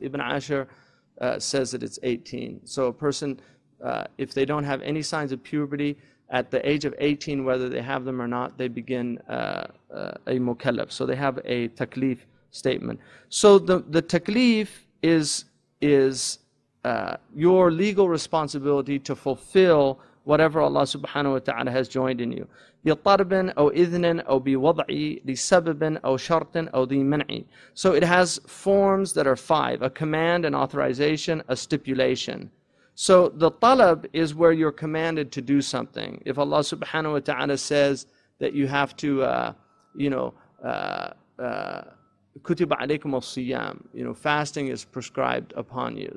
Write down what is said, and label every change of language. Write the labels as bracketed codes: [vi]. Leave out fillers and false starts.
[en] Ibn Ashur says that it's 18. So a person, if they don't have any signs of puberty, at the age of 18, whether they have them or not, they begin a mukallaf. So they have a taklif statement. So the taklif is your legal responsibility to fulfill whatever Allah subhanahu wa ta'ala has joined in you. [ar] بِطَرْبٍ أو إذن أو بوضع لسبب أو شرط أو ذي منع. [en] So it has forms that are 5: a command, an authorization, a stipulation. So the talab is where you're commanded to do something. If Allah subhanahu wa ta'ala says that you have to, [ar] كُتِبَ عَلَيْكُمُ الصِّيَامِ, [en] fasting is prescribed upon you.